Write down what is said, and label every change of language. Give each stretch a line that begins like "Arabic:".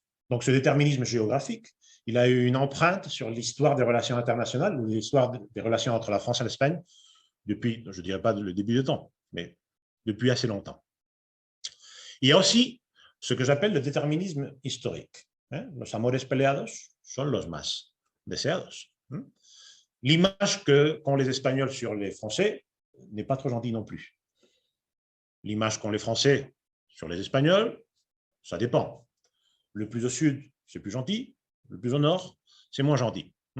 French: Donc, ce déterminisme géographique, il a eu une empreinte sur l'histoire des relations internationales ou l'histoire des relations entre la France et l'Espagne depuis, je ne dirais pas le début du temps, mais depuis assez longtemps. Il y a aussi ce que j'appelle le déterminisme historique.
Spanish: Los amores peleados son los más deseados.
French: L'image qu'ont les Espagnols sur les Français n'est pas trop gentille non plus. L'image qu'ont les Français sur les Espagnols, ça dépend. Le plus au sud, c'est plus gentil. Le plus au nord, c'est moins gentil.